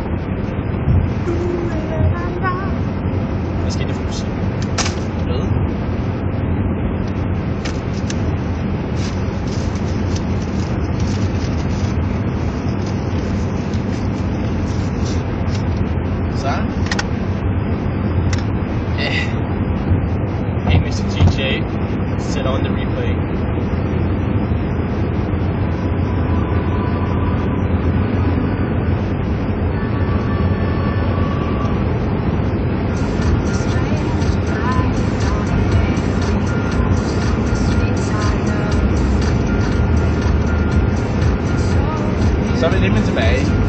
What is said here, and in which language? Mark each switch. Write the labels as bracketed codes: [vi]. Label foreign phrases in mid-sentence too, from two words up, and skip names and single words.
[da] Hvad skete det for musik? Hvad? Så? [en] Hey, Mr. TJ, set on the replay. [da] Så er vi nemlig tilbage.